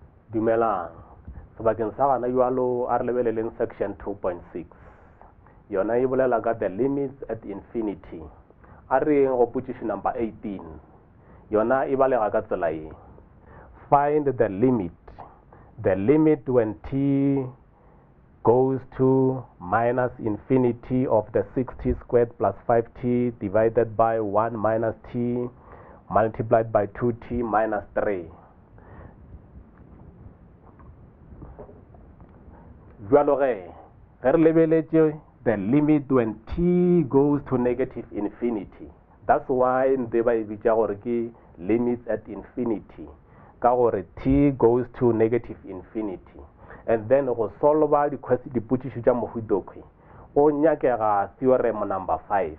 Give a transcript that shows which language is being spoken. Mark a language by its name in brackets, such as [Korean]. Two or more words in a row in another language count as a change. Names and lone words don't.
[Northern Sotho] Dumelang. Sebakeng sa gana jwalo a re lebeleleng section 2.6 yona e bolela ka [English] the limits at infinity. [Northern Sotho] A re go position number 18 yona e balega ka tsela e. [English] Find the limit when t goes to minus infinity of the 6t squared plus 5t divided by 1 minus t multiplied by 2t minus 3. [Northern Sotho] Jwalo ge re lebeletse [English] the limit when t goes to negative infinity. That's why they [Northern Sotho] ba e bitša gore ke [English] limits at infinity, [Northern Sotho] ka gore [English] t goes to negative infinity. And then [Northern Sotho] go solve dipotšišo tša mohuta o nyakega theorem number 5.